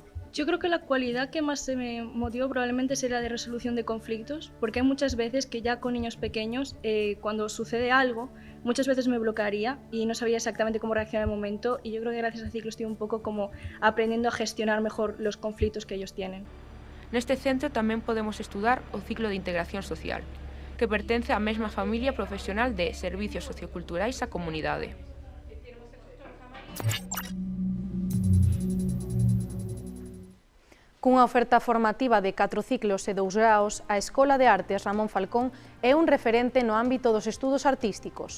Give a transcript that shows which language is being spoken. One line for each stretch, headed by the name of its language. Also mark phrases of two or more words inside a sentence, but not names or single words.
Spanish: Yo creo que la cualidad que más se me motivó probablemente sería la de resolución de conflictos, porque hay muchas veces que ya con niños pequeños, cuando sucede algo, muchas veces me bloquearía y no sabía exactamente cómo reaccionar en el momento, y yo creo que gracias al ciclo estoy un poco como aprendiendo a gestionar mejor los conflictos que ellos tienen.
Galician: Neste centro tamén podemos estudar o ciclo de integración social, que pertence á mesma familia profesional de servicios socioculturais á comunidade. Cunha oferta formativa de 4 ciclos e 2 graos, a Escola de Artes Ramón Falcón é un referente no ámbito dos estudos artísticos.